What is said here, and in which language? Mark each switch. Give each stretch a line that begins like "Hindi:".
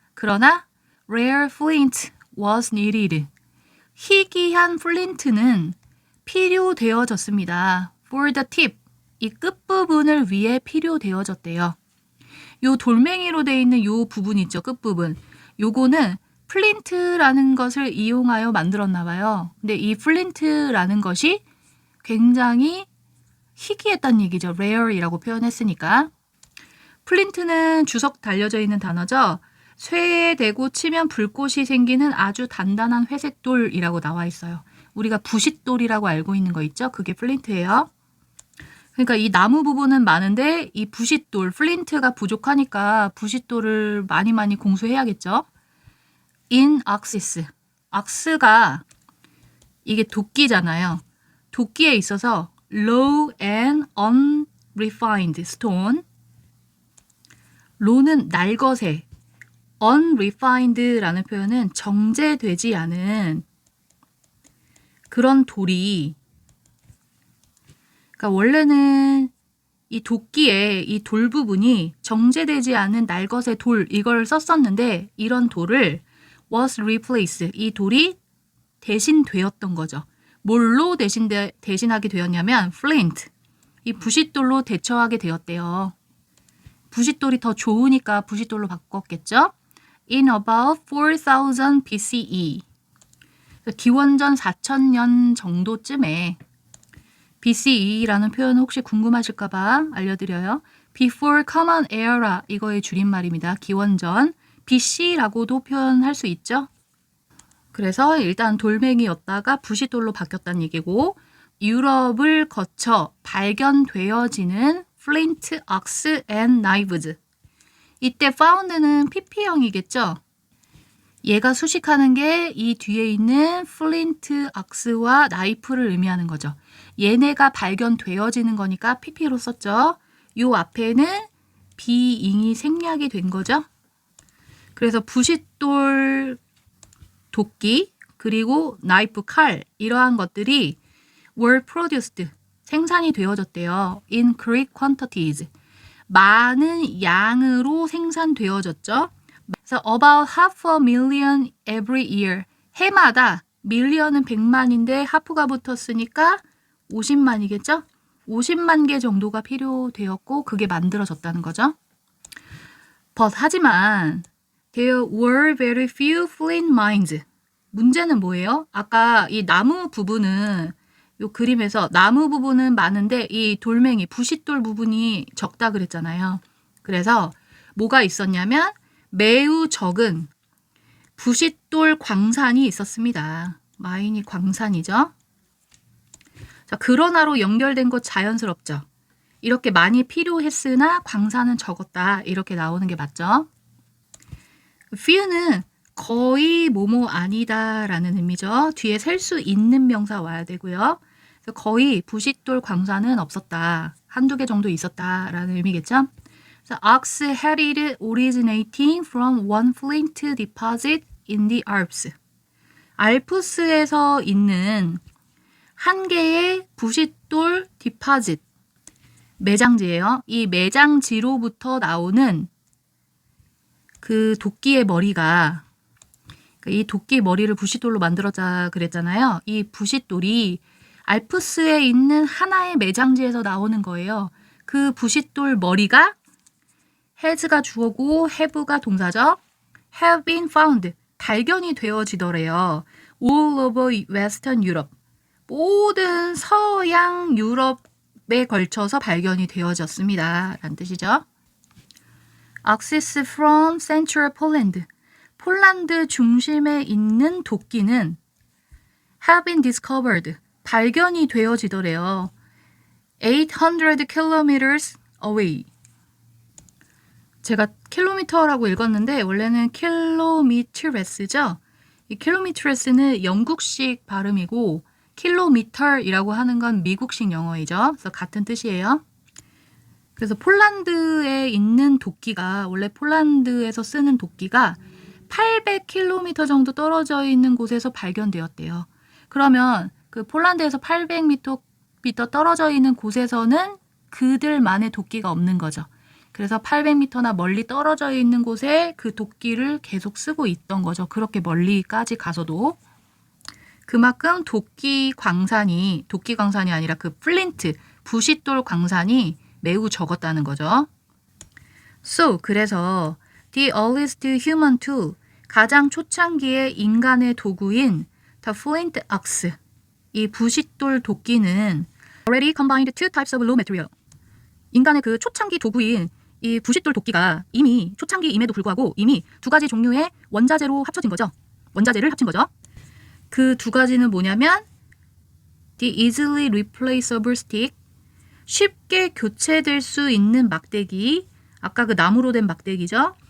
Korean: 그러나
English: rare flint was needed.
Korean: 희귀한 플린트는 필요되어졌습니다.
English: For the tip.
Korean: 이 끝부분을 위해 필요되어졌대요. 요 돌멩이로 되어 있는 요 부분 있죠. 끝부분. 요거는 플린트라는 것을 이용하여 만들었나 봐요. 근데 이 플린트라는 것이 굉장히 희귀했다는 얘기죠. rare이라고 표현했으니까. 플린트는 주석 달려져 있는 단어죠. 쇠에 대고 치면 불꽃이 생기는 아주 단단한 회색 돌이라고 나와 있어요. 우리가 부싯돌이라고 알고 있는 거 있죠? 그게 플린트예요. 그러니까 이 나무 부분은 많은데 이 부싯돌, 플린트가 부족하니까 부싯돌을 많이 공수해야겠죠.
English: in axis.
Korean: ax가 이게 도끼잖아요. 도끼에 있어서
English: low and unrefined stone.
Korean: low는 날것에, unrefined라는 표현은 정제되지 않은 그런 돌이, 그러니까 원래는 이 도끼에 이 돌 부분이 정제되지 않은 날것의 돌 이걸 썼었는데 이런 돌을
English: was replaced,
Korean: 이 돌이 대신되었던 거죠. 뭘로 대신하게 되었냐면 flint, 이 부싯돌로 대처하게 되었대요. 부싯돌이 더 좋으니까 부싯돌로 바꿨겠죠.
English: In about 4000 BCE,
Korean: 기원전 4000년 정도쯤에 BCE라는 표현 혹시 궁금하실까봐 알려드려요.
English: Before Common Era,
Korean: 이거의 줄임말입니다. 기원전. BC라고도 표현할 수 있죠. 그래서 일단 돌멩이였다가 부싯돌로 바뀌었다는 얘기고, 유럽을 거쳐 발견되어지는
English: flint, axe and knives.
Korean: 이때 found는 pp형이겠죠. 얘가 수식하는 게 이 뒤에 있는 flint, axe와 knife를 의미하는 거죠. 얘네가 발견되어지는 거니까 pp로 썼죠. 요 앞에는 being이 생략이 된 거죠. 그래서 부싯돌, 도끼, 그리고 나이프, 칼, 이러한 것들이
English: were produced,
Korean: 생산이 되어졌대요.
English: in great quantities,
Korean: 많은 양으로 생산되어졌죠. 그래서
English: about 500,000 every year,
Korean: 해마다 million은 100만인데 하프가 붙었으니까 50만이겠죠? 50만 개 정도가 필요되었고 그게 만들어졌다는 거죠.
English: But
Korean: 하지만
English: there were very few flint mines.
Korean: 문제는 뭐예요? 아까 이 나무 부분은 요 그림에서 나무 부분은 많은데 이 돌멩이, 부싯돌 부분이 적다 그랬잖아요. 그래서 뭐가 있었냐면 매우 적은 부싯돌 광산이 있었습니다. 마인이 광산이죠. 자, 그러나로 연결된 것 자연스럽죠. 이렇게 많이 필요했으나 광산은 적었다. 이렇게 나오는 게 맞죠. few는 거의 뭐뭐 아니다 라는 의미죠. 뒤에 셀 수 있는 명사 와야 되고요. 그래서 거의 부싯돌 광산은 없었다. 한두 개 정도 있었다 라는 의미겠죠.
English: So, ox had it originating from one flint deposit in the Alps.
Korean: 알프스에서 있는 한 개의 부싯돌 디파짓, 매장지예요. 이 매장지로부터 나오는 그 도끼의 머리가, 이 도끼 머리를 부싯돌로 만들었자 그랬잖아요. 이 부싯돌이 알프스에 있는 하나의 매장지에서 나오는 거예요. 그 부싯돌 머리가 has가 주어고 have가 동사죠.
English: have been found,
Korean: 발견이 되어지더래요.
English: all over Western Europe,
Korean: 모든 서양 유럽에 걸쳐서 발견이 되어졌습니다. 라는 뜻이죠.
English: Axis from Central Poland,
Korean: 폴란드 중심에 있는 도끼는
English: have been discovered,
Korean: 발견이 되어지더래요.
English: 800 kilometers away.
Korean: 제가 킬로미터라고 읽었는데 원래는 킬로미트레스죠. 이 킬로미트레스는 영국식 발음이고 킬로미터이라고 하는 건 미국식 영어이죠. 그래서 같은 뜻이에요. 그래서 폴란드에 있는 도끼가, 원래 폴란드에서 쓰는 도끼가 800km 정도 떨어져 있는 곳에서 발견되었대요. 그러면 그 폴란드에서 800m 떨어져 있는 곳에서는 그들만의 도끼가 없는 거죠. 그래서 800m나 멀리 떨어져 있는 곳에 그 도끼를 계속 쓰고 있던 거죠. 그렇게 멀리까지 가서도. 그만큼 도끼 광산이 아니라 그 플린트, 부싯돌 광산이 매우 적었다는 거죠.
English: So,
Korean: 그래서
English: the earliest human tool,
Korean: 가장 초창기의 인간의 도구인
English: the flint axe,
Korean: 이 부싯돌 도끼는
English: already combined two types of raw material.
Korean: 인간의 그 초창기 도구인 이 부싯돌 도끼가 이미 초창기임에도 불구하고 이미 두 가지 종류의 원자재로 합쳐진 거죠. 원자재를 합친 거죠. 그 두 가지는 뭐냐면
English: the easily replaceable stick,
Korean: 쉽게 교체될 수 있는 막대기, 아까 그 나무로 된 막대기죠.